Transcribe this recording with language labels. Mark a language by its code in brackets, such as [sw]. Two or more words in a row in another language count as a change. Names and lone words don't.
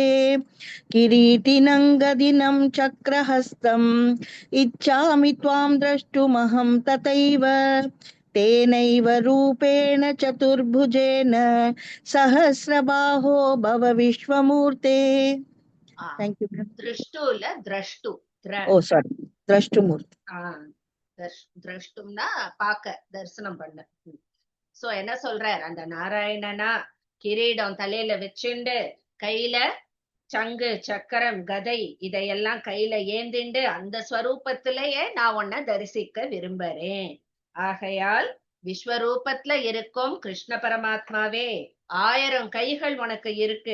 [sa] किरीटिनं गदिनं चक्रहस्तम् इच्छामि त्वां द्रष्टुमहं तथैव तेनैव रूपेण चतुर्भुजेन सहस्रबाहो भव विश्वमूर्ते. [en] Thank you. [ta] दृष्टु இல்ல द्रष्टु. [en] Oh, sorry. द्रष्टुमूर्ति. [ta] द्रष्टुம்னா பாக்க தரிசனம் பண்ண. சோ என்ன சொல்றார் அந்த நாராயணனா கிரீடம் தலையில வச்சுண்டு கையில சங்கு சக்கரம் கதை இதையெல்லாம் கையில ஏந்திண்டு அந்த ஸ்வரூபத்திலேயே நான் உன்னை தரிசிக்க விரும்புறேன். ஆகையால் விஸ்வரூபத்துல இருக்கும் கிருஷ்ண பரமாத்மாவே 1000 கைகள் உனக்கு இருக்கு.